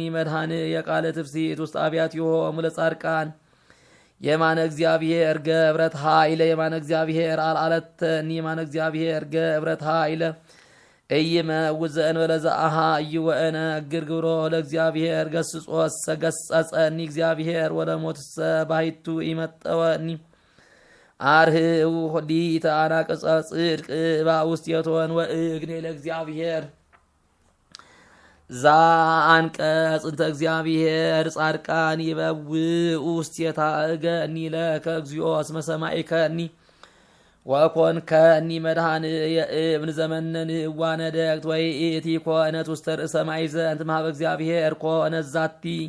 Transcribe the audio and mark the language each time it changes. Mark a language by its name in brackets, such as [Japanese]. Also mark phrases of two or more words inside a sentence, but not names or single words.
[Geez] መድኃኒየ የቃለ ትፍሥሕት ውስተ አብያቲሆሙ ለጻድቃን የማነ እግዚአብሔር ገብረት ኃይለ የማነ እግዚአብሔር አልዓለተኒ የማነ እግዚአብሔር ገብረት ኃይለ ኢይመውት ዘእንበለ ዘአኀዩ ወእነግር ግብሮ ለእግዚአብሔር ገሥጾሰ ገሠጸኒ እግዚአብሔር ወለሞትሰ ባሕቱ ኢመጠወኒ አርኅዉ ሆዲተ አናቅጸ ጽድቅ ባውስቴቶን ወእግኔ ለእግዚአብሔር ዘአንቀጽ እንተ እግዚአብሔር ጻድቃን ይበውኡ ውስቴታ እገኒ ለከ እግዚኦ እስመ ሰማዕከኒ ወኮንከኒ መድኃኒየ እብን ዘመነን እዋነ ደግት ወይእቲ ኮነት ውስተ ርእሰ ማዕዘን እምኀበ እግዚአብሔር ኮነት ዛቲ